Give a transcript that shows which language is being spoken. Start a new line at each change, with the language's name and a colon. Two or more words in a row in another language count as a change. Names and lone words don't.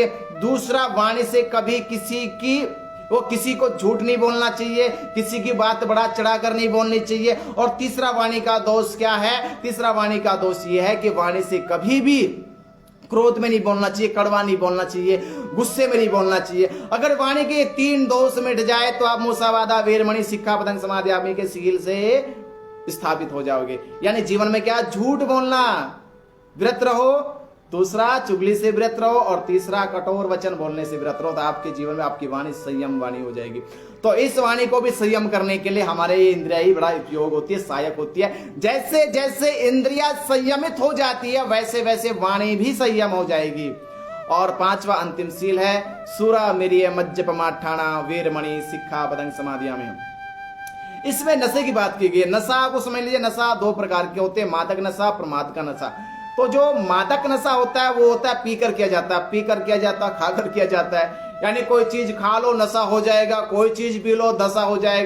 Hindi: दूसरा, वाणी से कभी किसी को झूठ नहीं बोलना चाहिए, किसी की बात बढ़ा चढ़ाकर नहीं बोलनी चाहिए। और तीसरा वाणी का दोष क्या है? तीसरा वाणी का दोष यह है कि वाणी से कभी भी क्रोध में नहीं बोलना चाहिए, कड़वा नहीं बोलना चाहिए, गुस्से में नहीं बोलना चाहिए। अगर वाणी के 3 दोष मिट जाए तो आप
Pali: मूसावादा, वीरमणि, सिक्खापदं समाधियामी
Hindi: के सील से स्थापित हो जाओगे। यानी जीवन में क्या? झूठ बोलना विरत रहो, दूसरा चुगली से विरत रहो, और तीसरा कठोर वचन बोलने से विरत रहो। तो आपके जीवन में आपकी वाणी संयम वाणी हो जाएगी। तो इस वाणी को भी संयम करने के लिए हमारे ये इंद्रिया ही बड़ा उपयोग होती है, सहायक होती है। जैसे जैसे इंद्रिया संयमित हो जाती है, वैसे वैसे वाणी भी संयम हो जाएगी। और 5वां अंतिम सील है
Pali: सुरा मिरिय मज्जपमाठाणा वीरमणि सिक्खापदं समाधियामि।
Hindi: इसमें नशे की बात की गई है। नशा को समझ लीजिए, नशा 2 प्रकार के होते हैं, मादक नशा, प्रमाद का नशा। तो जो मादक नशा होता है वो होता है पीकर किया जाता है, पीकर किया जाता है, खाकर किया जाता है। यानी कोई चीज खा लो नशा हो जाएगा, कोई चीज पी लो नशा हो जाएगा।